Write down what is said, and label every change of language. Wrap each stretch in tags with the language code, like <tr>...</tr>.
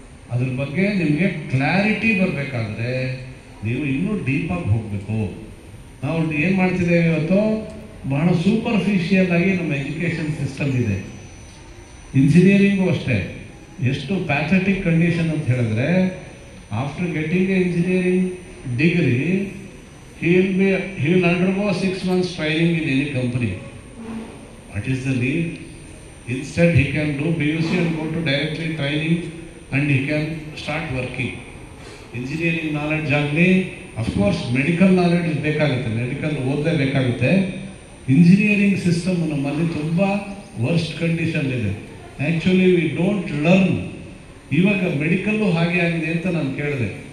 <kn>ಅದ್ರ ಬಗ್ಗೆ ನಿಮಗೆ ಕ್ಲಾರಿಟಿ ಬರಬೇಕಾದ್ರೆ ನೀವು ಇನ್ನೂ ಡೀಪಾಗಿ ಹೋಗಬೇಕು. ನಾವು ಏನು ಮಾಡ್ತಿದ್ದೇವೆ ಇವತ್ತು? ಬಹಳ ಸೂಪರ್ಫಿಷಿಯಲ್ ಆಗಿ ನಮ್ಮ ಎಜುಕೇಷನ್ ಸಿಸ್ಟಮ್ ಇದೆ. ಇಂಜಿನಿಯರಿಂಗು ಅಷ್ಟೇ. ಎಷ್ಟು ಪ್ಯಾಥೆಟಿಕ್ ಕಂಡೀಷನ್ ಅಂತ ಹೇಳಿದ್ರೆ,</kn> <en>After getting an engineering degree, he will undergo 6 months training in any company. What is the need? Instead, he can do PUC and go to directly training, and he can start working. Engineering knowledge</en> <kn>ಆಗಲಿ, of course medical knowledge ಬೇಕಾಗುತ್ತೆ, medical ಓದಲೇಬೇಕಾಗುತ್ತೆ. Engineering system ನಮ್ಮಲ್ಲಿ ತುಂಬ worst condition ಇದೆ.</kn> <en>Actually we don't learn.</en> <kn>ಇವಾಗ medical ಹಾಗೆ ಆಗಿದೆ ಅಂತ ನಾನು ಕೇಳಿದೆ.</kn>